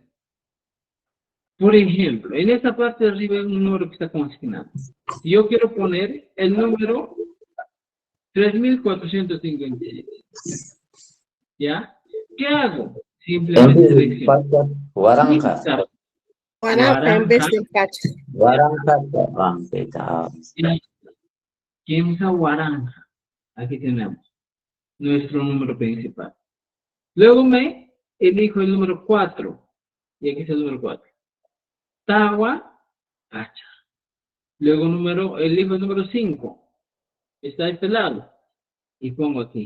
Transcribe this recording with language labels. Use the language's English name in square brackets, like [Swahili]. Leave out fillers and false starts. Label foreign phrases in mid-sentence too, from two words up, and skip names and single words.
[Spanish] Por ejemplo, en esta parte de arriba hay un número que está consignado. Si yo quiero poner el número 3457. ¿Ya? ¿Qué hago? Simplemente selecciono. Guaranca. Guaranca en vez de pacha. Guaranca. [Quechua] Quemsa Guaranja. [Spanish] Aquí tenemos nuestro número principal. Luego me elijo el número 4. Y aquí está el número 4. [Quechua] Tawa, Pacha. [Spanish] Luego elijo el número 5. Está a este lado. Y pongo aquí.